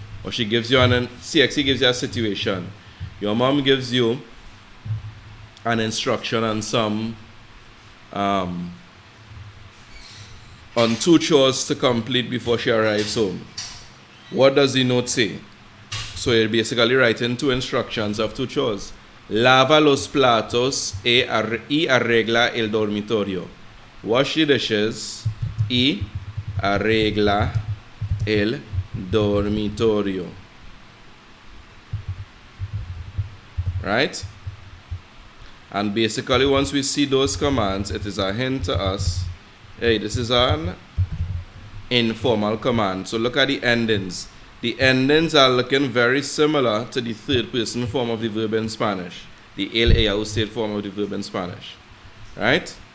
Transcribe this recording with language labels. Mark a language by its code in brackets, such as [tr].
[en] Or she gives you CXC gives you a situation. Your mom gives you an instruction on on 2 chores to complete before she arrives home. What does the note say? So you're basically writing 2 instructions of 2 chores. [es] Lava los platos y arregla el dormitorio. [en] Wash the dishes [es] y arregla el dormitorio. [en] Right? And basically, once we see those commands, it is a hint to us, hey, this is an informal command. So look at the endings. The endings are looking very similar to the 3rd person form of the verb in Spanish, the el, ella, usted form of the verb in Spanish. Right?